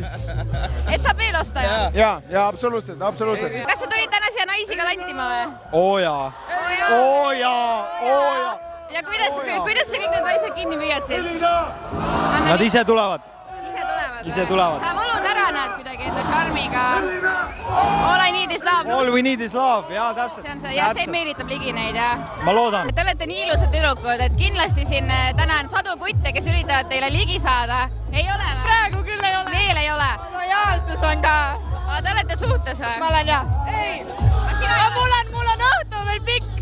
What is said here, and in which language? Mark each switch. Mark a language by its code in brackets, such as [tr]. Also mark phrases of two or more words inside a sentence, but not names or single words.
[et] Et saab veel osta ju? Ja absoluutselt. Kas sa tulid täna siia naisi ka lantima või? Oo jaa. Ja kuidas sa kõik need naised kinni müüad siis? Nad ise tulevad. Ise tulevad. Sa volud ära näed kuidagi enda šarmiga. [en] All I need is love. All we need is love, [et] jaa, täpselt. See on see, ja see meelitab ligi neid, jah. Ma loodan. Te olete nii ilusad tüdrukud, et kindlasti siin täna on sadu kutte, kes üritavad teile ligi saada. Ei ole või? Praegu küll ei ole. Veel ei ole? Lojaalsus on ka. Aga te olete suhtes või? Ma olen jah. Ei. Mul on õhtu veel pikk.